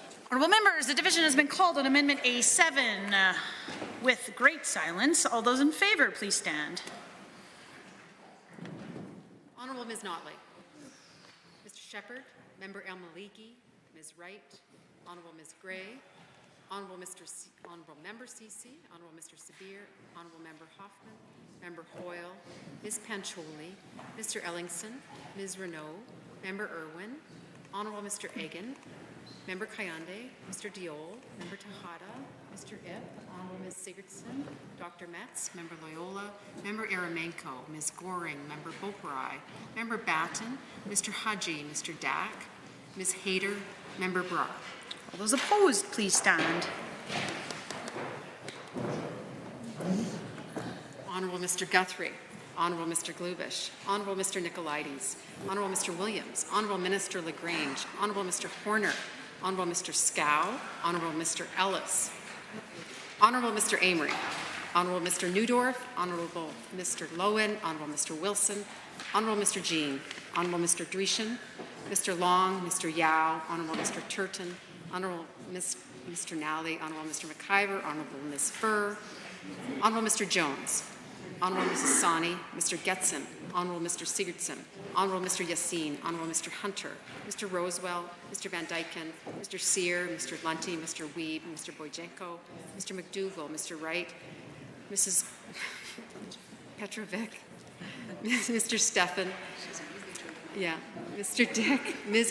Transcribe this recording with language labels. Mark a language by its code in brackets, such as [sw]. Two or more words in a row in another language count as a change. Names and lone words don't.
[en] Honourable members, the division has been called on Amendment A7 with great silence. All those in favour, please stand. Honourable Ms. Notley. Mr. Shepherd, Member El Maliki, Ms. Wright, Honourable Ms. Gray, Honourable Member Cece, Honourable Mr. Sabir, Honourable Member Hoffman, Member Hoyle, Ms. Pancholi, Mr. Ellingson, Ms. Renault, Member Irwin, Honourable Mr. Egan, Member Kayande, Mr. Diol, Member Tejada, Mr. Ip, Honourable Ms. Sigurdsson, Dr. Metz, Member Loyola, Member Aramenko, Ms. Goring, Member Boparai, Member Batten, Mr. Haji, Mr. Dack, Ms. Hayter, Member Brock. All those opposed, please stand. Honourable Mr. Guthrie, Honourable Mr. Glubish, Honourable Mr. Nicolaides, Honourable Mr. Williams, Honourable Minister LaGrange, Honourable Mr. Horner, Honourable Mr. Scow, Honourable Mr. Ellis, Honourable Mr. Amory, Honourable Mr. Newdorf, Honourable Mr. Lowen, Honourable Mr. Wilson, Honourable Mr. Jean, Honourable Mr. Dreeshen, Mr. Long, Mr. Yao, Honourable Mr. Turton, Honourable Mr. Nally, Honourable Mr. McIver, Honourable Ms. Furr, Honourable Mr. Jones, Honourable Mrs. Sani, Mr. Getson, Honourable Mr. Sigurdsson, Honourable Mr. Yassin, Honourable Mr. Hunter, Mr. Rosewell, Mr. Van Dyken, Mr. Sear, Mr. Lunty, Mr. Weeb, Mr. Boyjenko, Mr. McDougall, Mr. Wright, Mrs. Petrovic, Mr. Stefan, Mr. Dick, Ms.